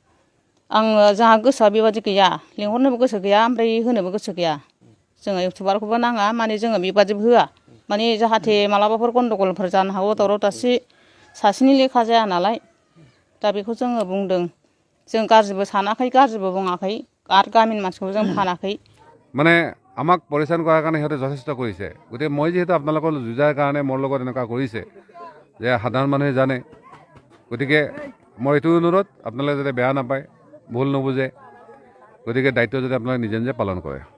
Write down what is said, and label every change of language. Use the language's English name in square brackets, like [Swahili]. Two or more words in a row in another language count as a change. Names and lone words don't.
[Bodo] जोंहा गोसोआ बेबादि गैया लेंहरनोबो गोसो गैया ओमफ्राय होनोबो गोसो गैया जोङो इउटुबारखौबो नाङा माने जोङो बेबादिबो होआ माने जाहाथे मालाबाफोर गन्दगलफोर जानो हागौ दावराव दावसि सासेनि लेखा जाया नालाय दा बेखौ जोङो बुंदों जों गाज्रिबो सानाखै गाज्रिबो बुङाखै आरो गामिनि मानसिखौ जों फानाखै [Assamese] মানে আমাক পৰিচালন কৰাৰ কাৰণে সিহঁতে যথেষ্ট কৰিছে গতিকে মই যিহেতু আপোনালোকৰ যুঁজাৰ কাৰণে মোৰ লগত এনেকুৱা কৰিছে যে সাধাৰণ মানুহে জানে গতিকে মই এইটো অনুৰোধ আপোনালোকে যাতে বেয়া নাপায় ভুল নুবুজে গতিকে দায়িত্ব যাতে আপোনালোকে নিজে নিজে পালন কৰে